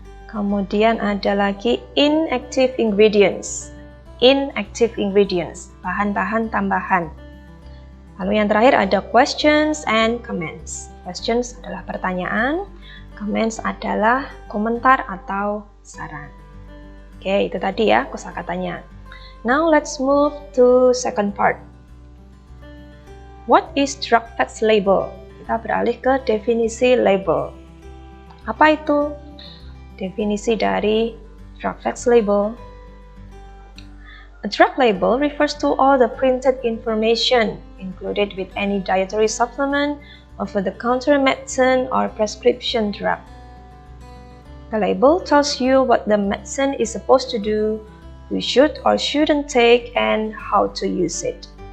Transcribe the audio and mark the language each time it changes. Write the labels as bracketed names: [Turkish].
[Indonesian] Kemudian ada lagi inactive ingredients, inactive ingredients, bahan-bahan tambahan. Lalu yang terakhir ada questions and comments. Questions adalah pertanyaan, comments adalah komentar atau saran. Oke, itu tadi ya kosakatanya. [English] Now let's move to second part. What is drug facts label? [Indonesian] Kita beralih ke definisi label. Apa itu definisi dari drug facts label? [English] A drug label refers to all the printed information included with any dietary supplement, over-the-counter medicine, or prescription drug. The label tells you what the medicine is supposed to do, you should or shouldn't take, and how to use it.